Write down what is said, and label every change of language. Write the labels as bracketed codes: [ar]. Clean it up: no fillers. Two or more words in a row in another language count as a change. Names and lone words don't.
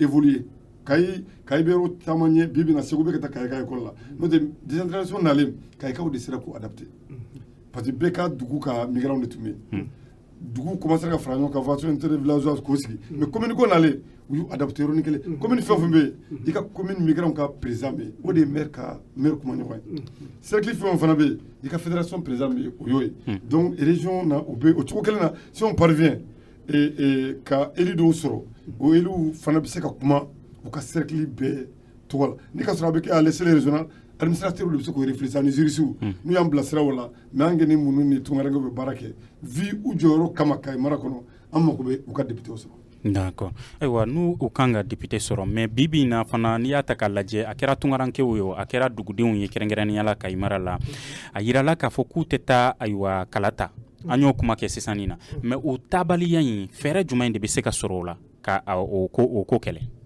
[bm] évoluer kayi bɛ yɔrɔ caman ye bi bi in na Segu bɛ ka taa kayi ka école la n'o tɛ décentralisation nalen kayikaw de sera k'u adapté parce que bɛɛ ka dugu ka migrants de tun bɛ yen dugu commencé ka fara ɲɔgɔn kan [fr] façon intervillageoise [bm] k'o sigi mais commune ko nalen u y'u adapté yɔrɔnin kelen commune fɛn o fɛn bɛ yen i ka commune migrants ka président bɛ yen o de ye maire kuma ɲɔgɔn ye cercle fɛn o fana bɛ yen i ka fédération président bɛ yen o y'o ye donc région na o bɛ o cogo kelen na [fr] si on parvient [bm] ka élu dɔw sɔrɔ o élu fana bɛ se ka kuma u ka cercle bɛɛ tɔgɔ la ni ka sɔrɔ a bɛ kɛ [fr] à l'échelle régionale [bm] administrateur de bɛ se k'o réfléchir ni juriste n'u y'an bila sira o la mais an kɛ ni minnu ni tungarankew bɛ baara kɛ vu u jɔyɔrɔ kama Kayi mara kɔnɔ an mako bɛ u ka député sɔrɔ. D'accord ayiwa n'u u kan ka député sɔrɔ mais bi bi in na fana n'i y'a ta k'a lajɛ a kɛra tungarankew ye a kɛra dugudenw ye kɛrɛnkɛrɛnnenya la Kayi mara la a yirala k'a fɔ k'u tɛ taa ayiwa kala ta an y'o kuma kɛ sisan nin na mais o taabaliya in fɛɛrɛ jumɛn de bɛ se ka sɔrɔ o la ka o ko kɛlɛ.